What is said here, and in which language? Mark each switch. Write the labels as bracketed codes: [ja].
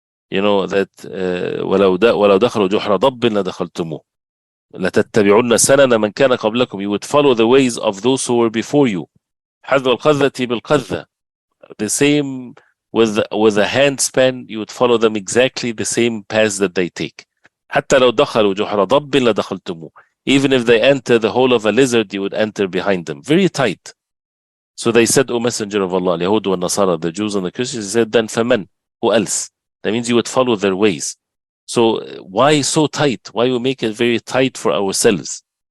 [ar] That وَلَوْ دَخَلُوا جُحْرَ ضَبٍّ لَدَخَلْتُمُوهُ لَتَتَّبِعُنَّ سَنَنَ مَنْ كَانَ قَبْلَكُمْ. [en] You would follow the ways of those who were before you. [ar] حَذْوَ الْقَذَّةِ بِالْقَذَّةِ. [en] The same with a handspan, you would follow them exactly the same path that they take. [ar] حتى لو دخلوا جحر ضب لدخلتموه. [en] Even if they enter the hole of a lizard, you would enter behind them. Very tight. So they said, O Messenger of Allah, [ar] اليهود والنصارى, [en] the Jews and the Christians, he said, then [ar] فمن? [en] Who else? That means you would follow their ways. So why so tight? Why we make it very tight for ourselves?